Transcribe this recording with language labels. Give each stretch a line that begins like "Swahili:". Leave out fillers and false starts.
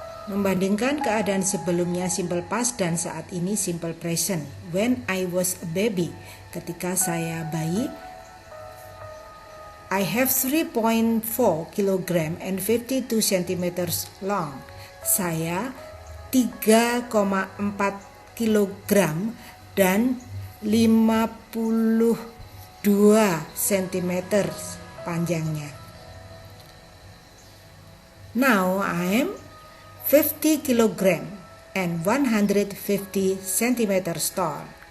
Indonesian: Membandingkan keadaan sebelumnya simple past dan saat ini simple present.
English: When I was a baby,
Indonesian: ketika saya bayi,
English: I have 3.4 kg and 52 cm long.
Indonesian: Saya 3,4 kg dan 52 cm panjangnya.
English: Now I am 50 kg and 150 cm tall.